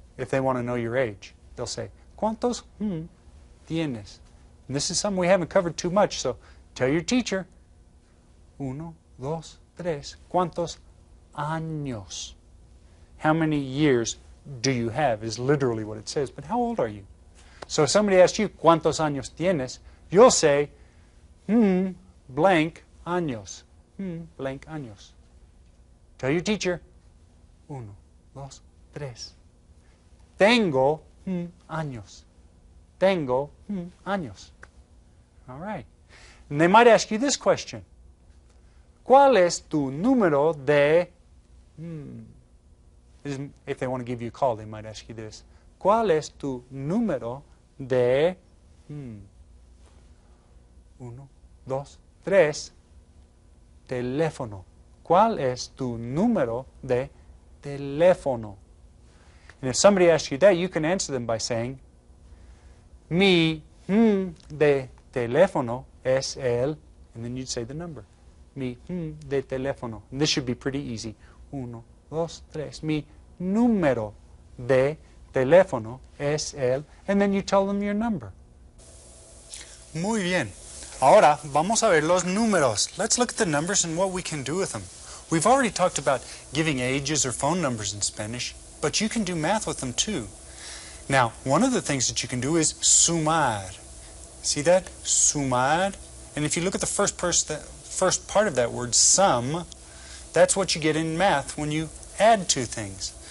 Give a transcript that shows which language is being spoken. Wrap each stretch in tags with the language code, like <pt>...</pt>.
<en>If they want to know your age. They'll say, ¿Cuántos tienes? And this is something we haven't covered too much, so Tell your teacher.</en> <es>1, 2, 3. ¿Cuántos años?</es> <en>How many years do you have is literally what it says. But how old are you? So if somebody asks you, ¿cuántos años tienes? You'll say, blank años. Blank años. Tell your teacher.</en> <es>1, 2, 3. Tengo años. Tengo años. All right.</es> <en>And they might ask you this question. ¿Cuál es tu número de... If they want to give you a call, they might ask you this.</en> <es>¿Cuál es tu número de... 1, 2, 3. Teléfono. ¿Cuál es tu número de teléfono?</es> <en>And if somebody asks you that, you can answer them by saying, Mi de teléfono es el, and then you'd say the number. Mi de teléfono. And this should be pretty easy. 1, 2, 3. Mi número de teléfono es el, and then you tell them your number. Muy bien.</en> <es>Ahora vamos a ver los números.</es> <en>Let's look at the numbers and what we can do with them. We've already talked about giving ages or phone numbers in Spanish, but you can do math with them too. Now, one of the things that you can do is sumar. See that? Sumar. And if you look at the first part of that word, sum, that's what you get in math when you add two things.</en>